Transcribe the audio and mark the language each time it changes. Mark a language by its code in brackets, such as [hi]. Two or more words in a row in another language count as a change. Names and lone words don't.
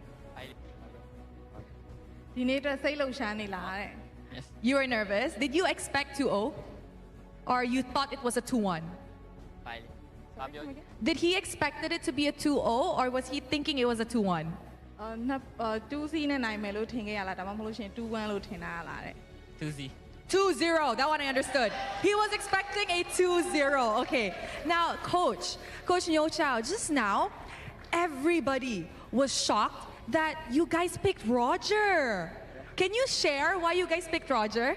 [en] Yes. You were nervous. Did you expect 2-0? Or you thought it was a 2-1? Did he expected it to be a 2-0 or was he thinking it was a 2-1? [my] 2-0 နဲ့နိုင်မယ်လို့ထင်ခဲ့ရလားဒါမှမဟုတ်လို့ရှိရင် 2-1 လို့ထင်တာလားတဲ့ 2Z. [en] 2-0, that one I understood. He was expecting a 2-0. Okay, now Coach Nyo Chao, just now, everybody was shocked that you guys picked Roger. Can you share why you guys picked Roger?